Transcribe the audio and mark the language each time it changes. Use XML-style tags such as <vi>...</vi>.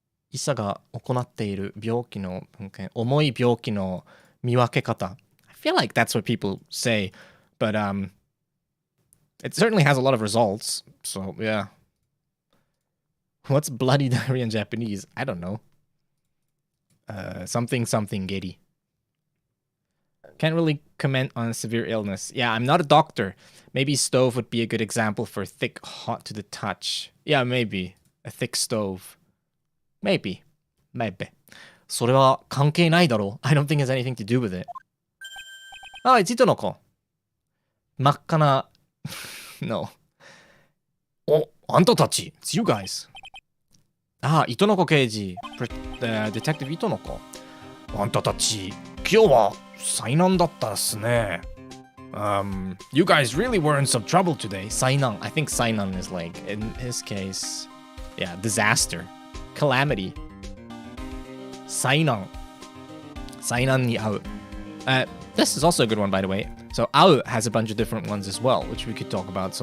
<ja>医者が行っている病気の、重い病気の見分け方.</ja> <en>I feel like that's what people say, but it certainly has a lot of results. So yeah. What's bloody diarrhea in Japanese? I don't know. Something geri. Can't really comment on severe illness. Yeah, I'm not a doctor. Maybe stove would be a good example for thick, hot to the touch. Yeah, maybe. A thick stove. Maybe.</en> <ja>それは関係ないだろう.</ja> <en>I don't think it has anything to do with it. Oh, it's Itonoko.</en> <ja>真っ赤な...</ja> <en>No.</en> <ja>お、あんたたち.</ja> <en>It's you guys.</en> <ja>Ah, Itonoko 刑事.</ja> <en>Detective Itonoko.</en> <ja>あんたたち、今日は災難だったっすね.</ja> <en>You guys really were in some trouble today.</en> <ja>災難.</ja> <en>I think 災難 is like, in his case, yeah, disaster.</en> <ja>Calamity. 災難.災難に遭う.</ja> <en>This is also a good one, by the way. So, 会う has a bunch of different ones as well, which we could talk about.</en>